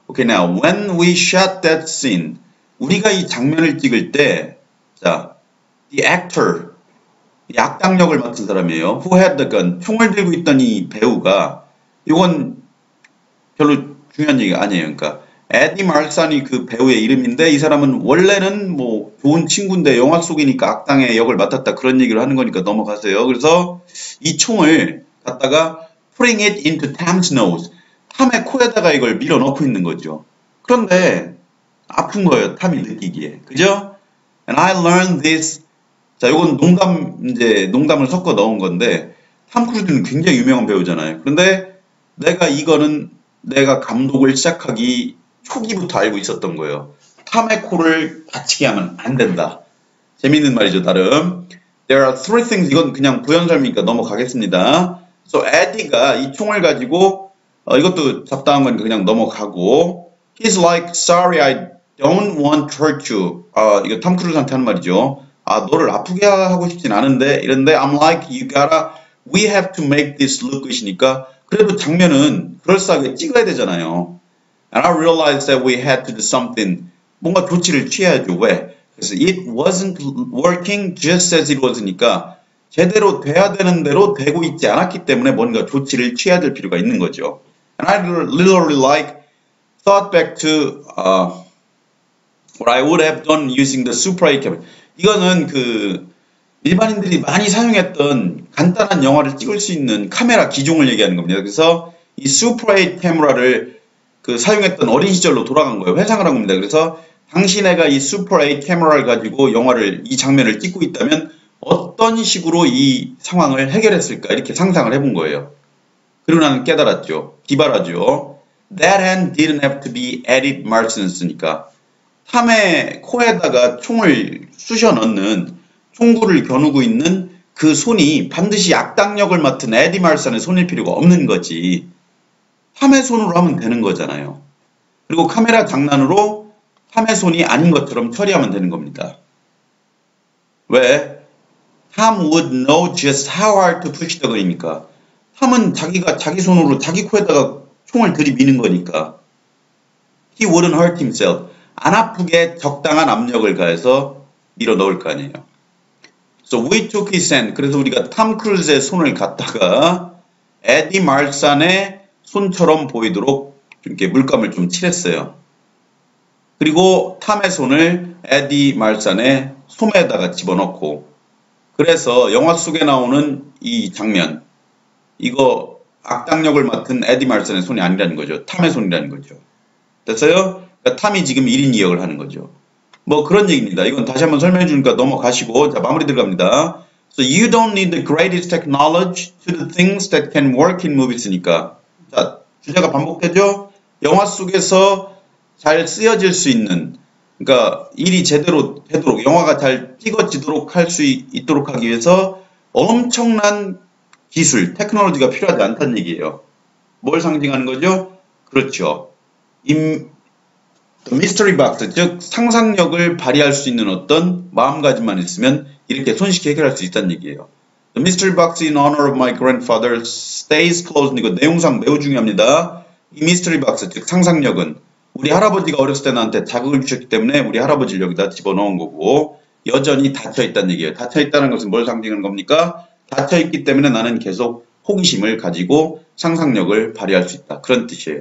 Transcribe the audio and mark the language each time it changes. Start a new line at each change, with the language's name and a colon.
English: Okay, now, when we shot that scene,
Korean: 우리가 이 장면을 찍을 때, 자,
English: the actor,
Korean: 이 악당 역을 맡은 사람이에요.
English: Who had the gun,
Korean: 총을 들고 있던 이 배우가, 이건 별로 중요한 얘기가 아니에요. 그러니까, 에디 말산이 그 배우의 이름인데, 이 사람은 원래는 뭐, 좋은 친구인데, 영화 속이니까 악당의 역을 맡았다. 그런 얘기를 하는 거니까 넘어가세요. 그래서, 이 총을 갖다가,
English: putting it into Tom's nose.
Korean: 탐의 코에다가 이걸 밀어 넣고 있는 거죠. 그런데, 아픈 거예요. 탐이 느끼기에. 그죠?
English: And I learned this.
Korean: 자, 요건 농담을 섞어 넣은 건데, 탐 크루즈는 굉장히 유명한 배우잖아요. 그런데 내가 감독을 시작하기 초기부터 알고 있었던 거예요. 탐의 코를 다치게 하면 안 된다. 재밌는 말이죠, 나름.
English: There are three things.
Korean: 이건 그냥 부연설명이니까 넘어가겠습니다. So, 에디가 이 총을 가지고, 이것도 잡다한 거니까 그냥 넘어가고,
English: He's like, sorry, I don't want to hurt you.
Korean: 이거 탐 크루즈한테 하는 말이죠. 너를 아프게 하고 싶진 않은데, 이런데,
English: I'm like, we have to make this look good
Korean: 이니까, 그래도 장면은 그럴싸하게 찍어야 되잖아요.
English: And I realized that we had to do something.
Korean: 뭔가 조치를 취해야죠. 왜? 그래서
English: it wasn't working just as it was
Korean: 니까, 제대로 돼야 되는 대로 되고 있지 않았기 때문에 뭔가 조치를 취해야 될 필요가 있는 거죠.
English: And I literally thought back to, what I would have done using the Super 8 camera.
Korean: 이거는 일반인들이 많이 사용했던 간단한 영화를 찍을 수 있는 카메라 기종을 얘기하는 겁니다. 그래서 이 Super 8 카메라를 사용했던 어린 시절로 돌아간 거예요. 회상을 한 겁니다. 그래서 당신애가 이 Super 8 카메라를 가지고 이 장면을 찍고 있다면 어떤 식으로 이 상황을 해결했을까 이렇게 상상을 해본 거예요. 그리고 나는 깨달았죠. 기발하죠.
English: That hand didn't have to be Eddie Martins
Korean: 니까 탐의 코에다가 총을 쑤셔 넣는 총구를 겨누고 있는 그 손이 반드시 악당 역을 맡은 에디 말산의 손일 필요가 없는 거지. 탐의 손으로 하면 되는 거잖아요. 그리고 카메라 장난으로 탐의 손이 아닌 것처럼 처리하면 되는 겁니다. 왜?
English: Tom would know just how hard to push the gun이니까.
Korean: 탐은 자기 손으로 자기 코에다가 총을 들이미는 거니까.
English: He wouldn't hurt himself.
Korean: 안 아프게 적당한 압력을 가해서 밀어 넣을 거 아니에요.
English: So we took his hand.
Korean: 그래서 우리가 탐 크루즈의 손을 갖다가 에디 말산의 손처럼 보이도록 이렇게 물감을 좀 칠했어요. 그리고 탐의 손을 에디 말산의 소매에다가 집어넣고 그래서 영화 속에 나오는 이 장면 이거 악당 역을 맡은 에디 말산의 손이 아니라는 거죠. 탐의 손이라는 거죠. 됐어요? 그러니까 탐이 지금 1인 2역을 하는 거죠. 뭐 그런 얘기입니다. 이건 다시 한번 설명해 주니까 넘어가시고 자 마무리 들어갑니다.
English: So you don't need the greatest technology to the things that can work in movies니까
Korean: 자 주제가 반복되죠? 영화 속에서 잘 쓰여질 수 있는 그러니까 일이 제대로 되도록 영화가 잘 찍어지도록 할 수 있도록 하기 위해서 엄청난 기술, 테크놀로지가 필요하지 않다는 얘기예요. 뭘 상징하는 거죠? 그렇죠. 미스터리 박스, 즉 상상력을 발휘할 수 있는 어떤 마음가짐만 있으면 이렇게 손쉽게 해결할 수 있다는 얘기예요.
English: The mystery box in honor of my grandfather stays closed.
Korean: 이거 내용상 매우 중요합니다. 이 미스터리 박스, 즉 상상력은 우리 할아버지가 어렸을 때 나한테 자극을 주셨기 때문에 우리 할아버지를 여기다 집어넣은 거고 여전히 닫혀있다는 얘기예요. 닫혀있다는 것은 뭘 상징하는 겁니까? 닫혀있기 때문에 나는 계속 호기심을 가지고 상상력을 발휘할 수 있다. 그런 뜻이에요.